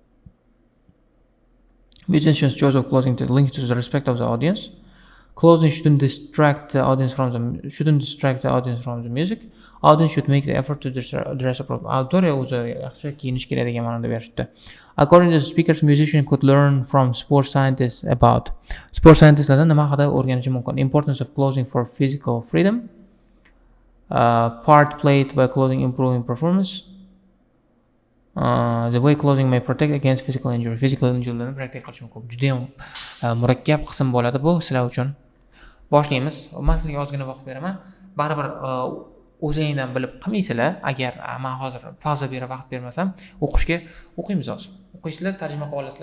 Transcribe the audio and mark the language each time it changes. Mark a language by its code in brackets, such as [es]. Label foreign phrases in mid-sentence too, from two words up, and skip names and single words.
[en] Musicians choice of closing to link to the respect of the audience. Closing shouldn't distract the audience from the music. Audience should make the effort to dress appropriately. [uz] Auditoriya o'zi yaxshi kiyinish kerak degan ma'noda berishdi. [en] According to the speakers, musicians could learn from sports scientists [uz] lardan nima haqida o'rganishi mumkin. [en] Importance of clothing for physical freedom. Part played by clothing improving performance. The way clothing may protect against physical injury. Physical injurylarni protect [uz] qilishi mumkin. Juda ham murakkab qism bo'ladi bu sizlar uchun. Boshlaymiz. Men sizlarga ozgina vaqt beraman. Baribir o'zingizdan bilib qilmaysizlar. Agar men hozir pauza berib vaqt bermasam, o'qiymiz hozir. O'qiysizlar, tarjima qilib olasizlar.